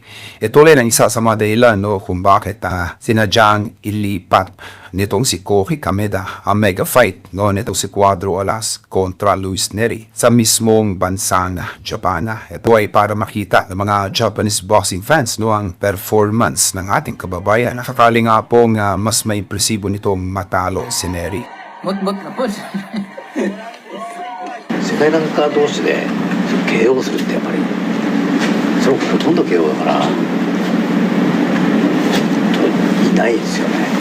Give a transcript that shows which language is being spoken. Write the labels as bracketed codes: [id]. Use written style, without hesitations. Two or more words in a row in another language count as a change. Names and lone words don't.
[tl] Ito rin ang isa sa mga dahilan kung bakit sinadyang ilipat nitong si Koki Kameda ang mega fight nitong si Cuatro Alas kontra Luis Neri sa mismong bansang Japan. Ito ay para makita ng mga Japanese boxing fans ang performance ng ating kababayan. Nakakali nga pong mas may impresibo nitong matalo si Neri. [ja] 世界ランカー同士で KO するってやっぱりそれほとんど KO だからいないですよね。